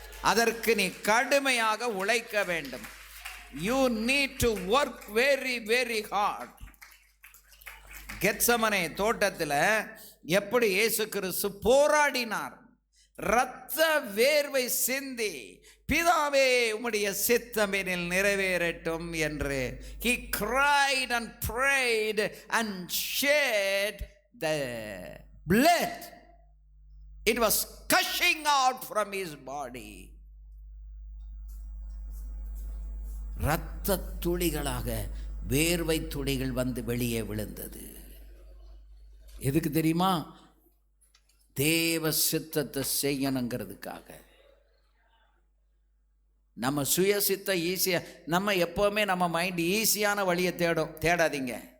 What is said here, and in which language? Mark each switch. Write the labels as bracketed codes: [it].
[ta] அதற்கு நீ கடுமையாக உழைக்க வேண்டும். [en] You need to work very very hard. [ta] Gethsemane தோட்டத்தில் எப்படி இயேசு கிறிஸ்து போராடினார், இரத்த வேர்வை சிந்தி, பிதாவே உம்முடைய சித்தம் என்னில் நிறைவேறட்டும் என்று. [en] he cried and prayed and shed the blood. It was gushing out from his body. [ta] இரத்த துளிகளாக வேர்வை துளிகள் வந்து வெளியே விழுந்தது. எதுக்கு தெரியுமா? தேவ சித்தத்தை செய்யணுங்கிறதுக்காக. நம்ம சுயசித்த ஈஸியாக, நம்ம எப்போவுமே நம்ம மைண்ட் ஈஸியான வழியை தேடாதீங்க.